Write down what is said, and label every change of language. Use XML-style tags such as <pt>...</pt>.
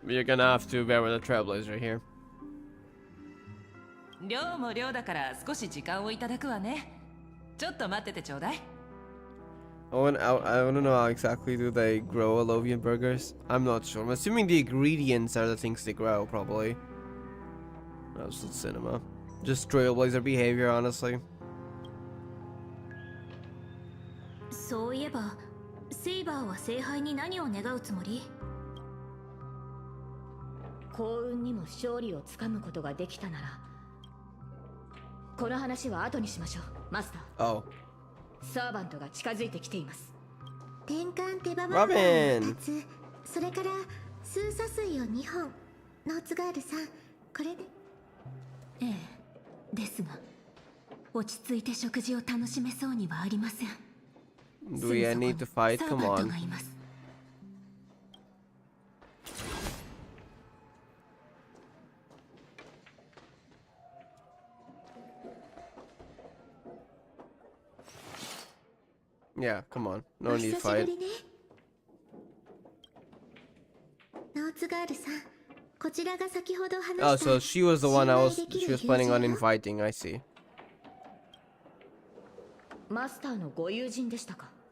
<en>You're gonna have to bear with the trailblazer here.</en> <ja>量も量だから少し時間をいただくわね。ちょっと待っててちょうだい。</ja> <en>I wanna know how exactly do they grow Alovian burgers? I'm not sure. I'm assuming the ingredients are the things they grow, probably. That's the cinema. Just trailblazer behavior, honestly.</en> <ja>そういえばセイバーは聖杯に何を願うつもり？幸運にも勝利をつかむことができたなら、この話は後にしましょう。マスター。</ja> <en>Oh.</en> <ja>サーバントが近づいてきています。転換手羽バーガーを2つ、それから数砂水を2本。ノーツガールさん、これで。ですが落ち着いて食事を楽しめそうにはありません。</ja> <en>Do we need to fight? Come on. Yeah, come on. No need to fight.</en> <ja>ノーツガールさん、こちらが先ほど話した。</ja> <en>Oh, so she was the one she was planning on inviting. I see.</en> <ja>マスターのご友人でしたか？</ja>